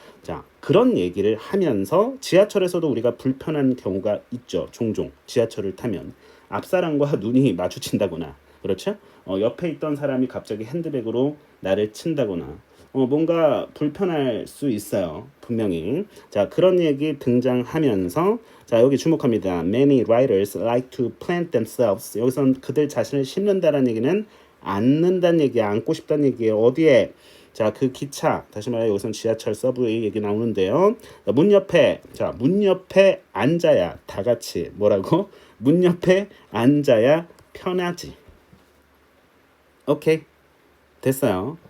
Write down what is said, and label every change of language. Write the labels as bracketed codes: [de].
[ko] 자, 그런 얘기를 하면서 지하철에서도 우리가 불편한 경우가 있죠. 종종 지하철을 타면 앞사람과 눈이 마주친다거나 그렇죠? 옆에 있던 사람이 갑자기 핸드백으로 나를 친다거나 뭔가 불편할 수 있어요. 분명히. 자, 그런 얘기 등장하면서 자, 여기 주목합니다. [en] Many writers like to plant themselves. [ko] 여기선 그들 자신을 심는다라는 얘기는 앉는다는 얘기야. 앉고 싶다는 얘기예요. 어디에? 자, 그 기차, 다시 말해 여기선 지하철 서브웨이 얘기 나오는데요. 문 옆에, 자, 문 옆에 앉아야 다 같이 뭐라고? 문 옆에 앉아야 편하지. 오케이. 됐어요.